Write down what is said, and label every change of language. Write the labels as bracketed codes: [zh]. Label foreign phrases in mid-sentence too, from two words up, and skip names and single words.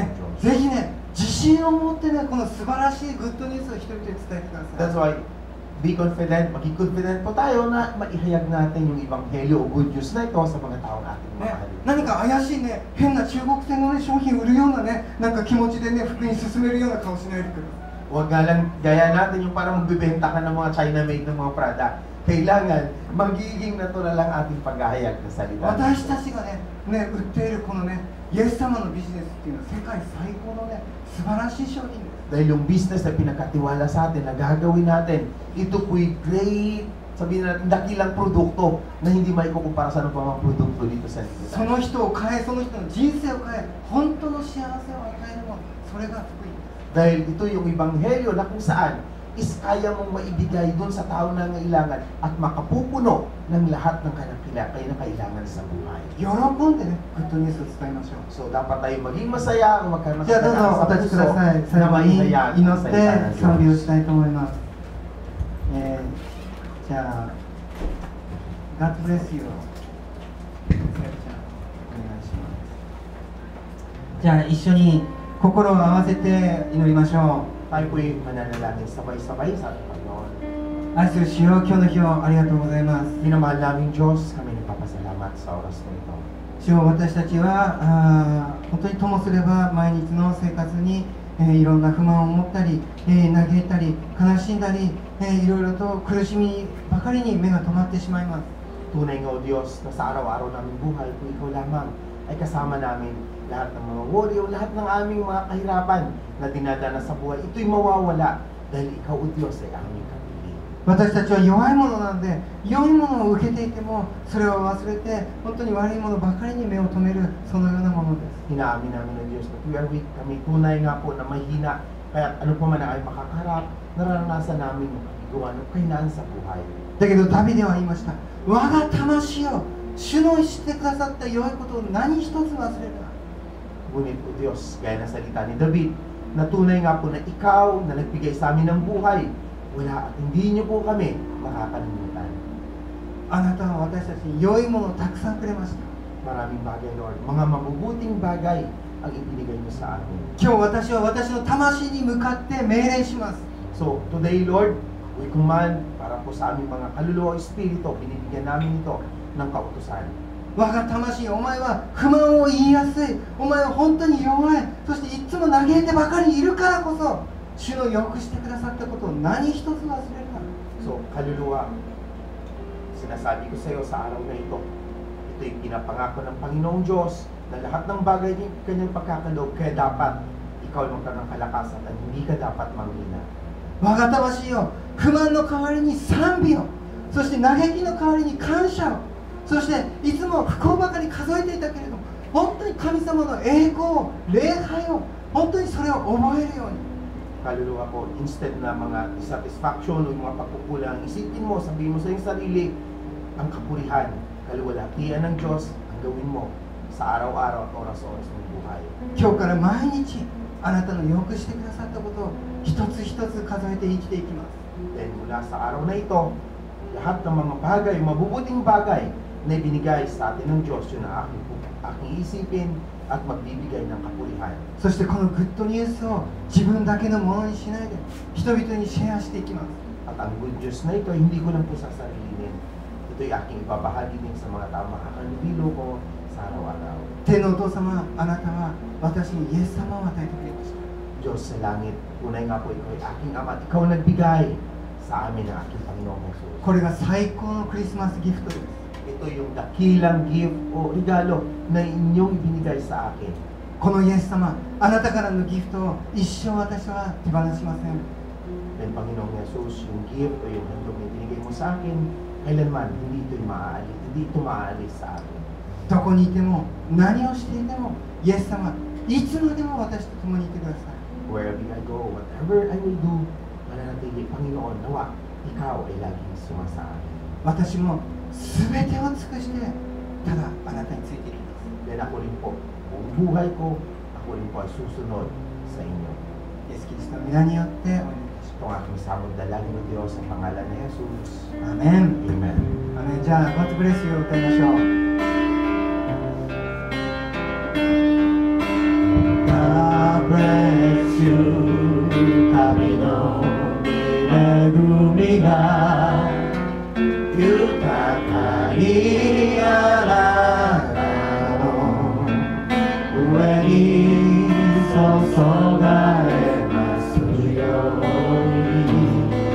[ja] ね、 [tl] Diyos. [ja] ぜひね、自信を持ってね、この素晴らしいグッドニュースを人々に伝えてください。 [en] That's why, be confident, [tl] maging confident po tayo na maihayag natin yung Ebanghelyo o [en] good news [tl] na ito sa mga taong ating [ja] ね [tl] mahal. [ja] 何か怪しいね、変な中国製のね、商品売るようなね、なんか気持ちでね、福音進めるような顔しないでください。 [tl] Huwag nga lang gaya natin yung parang magbibenta ka ng mga China-made ng mga product. Kailangan magiging natural lang ating paghahayag na salita. [ja] 私たちがね、売っているこのね、イエス様のビジネスっていうのは世界最高のね、素晴らしい商品です。 [tl] Dahil yung business na pinakatiwala sa atin, na gagawin natin, ito po'y great, sabihin natin, dakilang produkto na hindi maikukumpara sa mga produkto dito sa [ja] その人を変え、その人の人生を変え、本当の幸せを与えるもの、それが福音です。 [tl] Dahil ito yung Ebanghelyo na kung saan is kaya mong maibigay dun sa tao na nangailangan at makapupuno ng lahat ng kailangan sa buhay. [ja] 喜んでね、グッドニュースを伝えましょう。 [tl] So dapat tayo maging masaya, magkaroon [ja] じゃあどうぞお立ちください。最後に祈って賛美をしたいと思います。 [en] じゃあ、God bless you。 [ja] お願いします。じゃあ一緒に心を合わせて祈りましょう。 [tl] Tayo po'y mananalangin sabay-sabay sa ating Panginoon. [ja] 愛する主よ、今日の日をありがとうございます。 [tl] Minamahal namin Diyos, kami nagpapasalamat sa oras na ito. [ja] 主よ、私たちは本当にともすれば毎日の生活に、いろんな不満を持ったり、嘆いたり悲しんだり、いろいろと苦しみばかりに目が止まってしまいます。 [tl] Tunay nga o Diyos na sa araw-araw namin buhay, kung ikaw lamang ay kasama namin lahat ng mga worry o lahat ng aming mga kahirapan na dinadana sa buhay, ito'y mawawala dahil ikaw o Diyos ay aming kapili. [ja] 私たちは弱いものなんで、良いものを受けていてもそれを忘れて本当に悪いものばかりに目を留める、そのようなものです。 [tl] Hinaamin namin ng Diyos na [en] we are weak, [tl] kami tunay nga po na mahina, kaya ano pa man ang ay makakarap, naranasan namin yung kabigawan ng kahinaan sa buhay. [ja] だけどダビデは言いました。我が魂よ、主のしてくださった良いことを何一つ忘れるな。 [tl] Ngunit o Diyos, gaya ng salita ni David, na tunay nga po na ikaw na nagbigay sa amin ng buhay, wala at hindi niyo po kami makakalimutan. [ja] あなたは私たちに良いものをたくさんくれました。 [tl] Maraming bagay, Lord. Mga mabubuting bagay ang ibinigay niyo sa amin. [ja] 今日私は私の魂に向かって命令します。 [en] So, today, Lord, we command [tl] para po sa aming mga kaluluwa o espiritu, binibigyan namin ito ng kautusan. [ja] 我が魂、お前は不満を言いやすい、お前は本当に弱い、そしていつも嘆いてばかりいるからこそ主の良くしてくださったことを何一つ忘れるな。 [tl] So, kaluluwa, sinasabi ko sa iyo sa araw na ito, ito'y pinapangako ng Panginoong Diyos na lahat ng bagay ng kanyang pagkakaloob, kaya dapat ikaw magkaroon ng kalakasan at hindi ka dapat manghina. [ja] 我が魂よ、不満の代わりに賛美を、そして嘆きの代わりに感謝を、そしていつも不幸ばかり数えていたけれども、本当に神様の栄光を、礼拝を、本当にそれを覚えるように。 [tl] Kaluluwa ko, instead na mga dissatisfaction o mga pagkukulang, isipin mo, sabihin mo sa iyong sarili, ang kapurihan, kaluwalhatian ng Diyos, ang gawin mo sa araw-araw at oras-oras ng buhay. [ja] 今日から毎日あなたの良くしてくださったことを一つ一つ数えて生きていきます。 [tl] Then mula sa araw na ito, lahat ng mga bagay, mabubuting bagay na ibinigay sa atin ng Diyos, yun ang aking isipin at magbibigay ng kapurihan. [ja] そしてこのグッドニュースを自分だけのものにしないで人々にシェアしていきます。 [tl] At ang good news na ito, hindi ko lang po sasarilinin. Ito'y aking ibabahagi din sa mga tao makakanibilo ko sa araw-araw. [ja] 天のお父様、あなたは私にイエス様を与えてくれました。 [tl] Diyos sa langit, tunay nga po ikaw ay aking ama at ikaw nagbigay sa amin ng aking Panginoong Jesus. [ja] これが最高のクリスマスギフトです。 [tl] Ito yung dakilang gift o regalo na inyong ibinigay sa akin. [ja] このイエス様、あなたからのギフトを一生私は手放しません。 [tl] Then Panginoong Jesus, yung gift o yung handog na binigay mo sa akin, kailanman hindi ito maaalis sa akin. [ja] どこにいても何をしていてもイエス様、いつまでも私と共にいてください。 [en] Wherever I go, whatever I will do, [tl] mananatili, Panginoon, nawa, ikaw ay laging sumasama. [ja] 私も全てを尽くしてただあなたについていきます。 [tl] Then ako rin po, buong buhay ko, ako rin po ay susunod sa inyo. [ja] イエス・キリストの皆によってお願いいたし [tl] Itong aking samod dalangin ng Diyos sa pangalan ni Jesus. [ja] ます。アメン。 [tl] Amen. [ja] アメン。じゃあ、 [en] God bless you [ja] を歌いましょう。 [en] God bless you [ja] 神の恵みが豊かにあなたの上に注がれますように